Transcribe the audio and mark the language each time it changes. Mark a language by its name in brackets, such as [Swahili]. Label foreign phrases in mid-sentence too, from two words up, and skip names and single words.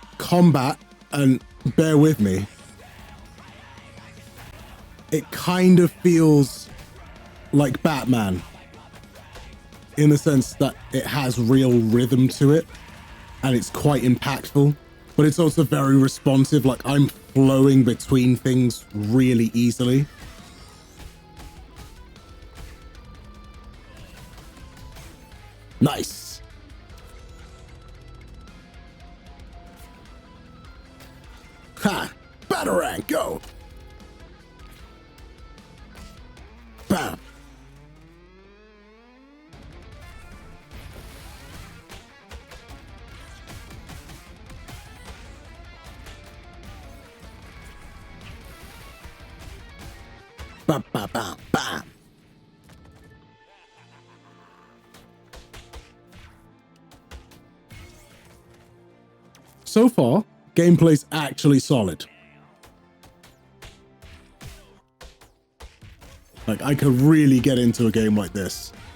[English] combat, and bear with me, it kind of feels like Batman in the sense that it has real rhythm to it and it's quite impactful, but it's also very responsive. Like, I'm flowing between things really easily. Nice. Ha! Batarang, go! Bam! Bam, bam, bam, bam! So far, gameplay's actually solid. Like, I could really get into a game like this.